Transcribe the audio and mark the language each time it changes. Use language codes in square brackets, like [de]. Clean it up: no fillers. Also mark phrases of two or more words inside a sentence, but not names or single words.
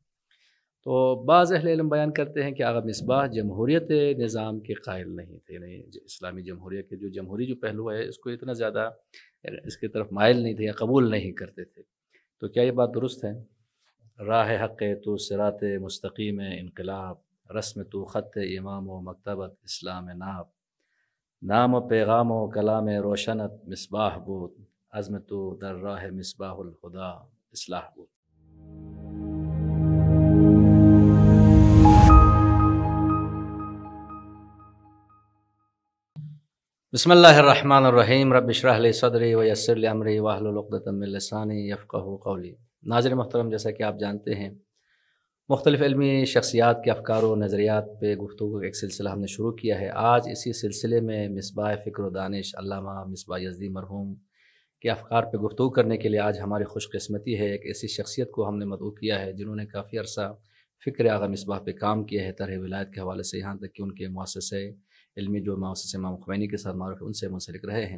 [ur] تو بعض اہل علم بیان کرتے ہیں کہ آغا مصباح جمہوریت نظام کے قائل نہیں تھے، یعنی اسلامی جمہوریت کے جو جمہوری جو پہلو ہے اس کو اتنا زیادہ اس کی طرف مائل نہیں تھے یا قبول نہیں کرتے تھے۔ تو کیا یہ بات درست ہے؟ [fa] راہ حق تو صراط مستقیم انقلاب، رسم تو خط امام و مکتبت اسلام ناب، نام و پیغام و کلام روشنت مصباح بود، عزم تو در راہ مصباح الہدا اصلاح بود۔ [ar] بسم اللہ الرحمن الرحیم، رب اشرح لی صدری ویسر لی امری واحلل عقدۃ من لسانی یفقہوا قولی۔ [ur] ناظرین محترم، جیسا کہ آپ جانتے ہیں مختلف علمی شخصیات کے افکار و نظریات پہ گفتگو کا ایک سلسلہ ہم نے شروع کیا ہے۔ آج اسی سلسلے میں مصباح فکر و دانش علامہ مصباح یزدی مرحوم کے افکار پہ گفتگو کرنے کے لیے آج ہماری خوش قسمتی ہے، ایک ایسی شخصیت کو ہم نے مدعو کیا ہے جنہوں نے کافی عرصہ فکر آغا مصباح پہ کام کیا ہے، طرح ولایت کے حوالے سے یہاں تک کہ ان کے مؤسسے علمی جو مؤسسے امام خمینی کے ساتھ معروف ہے ان سے منسلک رہے ہیں۔